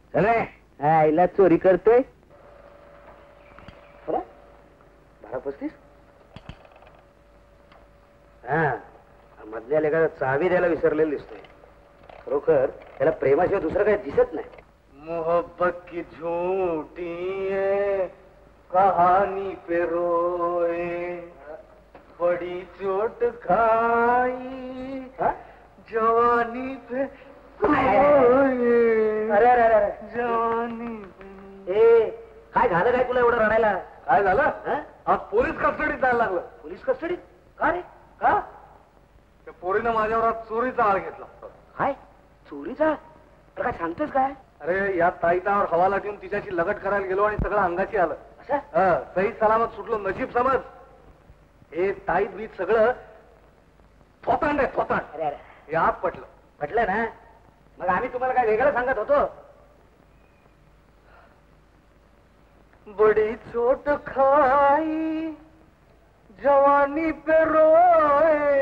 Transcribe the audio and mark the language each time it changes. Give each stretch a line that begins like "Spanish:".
Marathi: चले, आईला चोरी करतोय. 12:35. हा, मधल्या लेखाला चावी द्यायला विसरलेलं दिसतोय. खरोखर त्याला प्रेमाशिवाय दुसरं काही दिसत नाही.
Hindi: मोहब्बत की झूठी है कहानी पे रोए बड़ी चोट खाई जवानी पे अरे अरे अरे अरे जवानी
Marathi: ए काय झालं काय तुला एवढं रडायला? काय झालं हं? आज पोलीस कस्टडीत जायला लागलं. पोलीस कस्टडीत? का रे? का? त्या पोरीनं माझ्यावर आज चोरीचा आळ घेतला. काय चोरीचा? अरे काय सांगतोस काय? अरे या ताईतावर हवाला ठेवून तिच्याशी लगट करायला गेलो आणि सगळं अंगाची आलं. असं? सही सलामत सुटलो. नशीब समज हे ताईत बीत सगळं थोतांड आहे थोतांड. अरे अरे हे आज पटलं. म्हटलं ना मग आम्ही तुम्हाला काय वेगळं सांगत होतो.
Hindi: बड़ी चोट खाई जवानी पे रोए.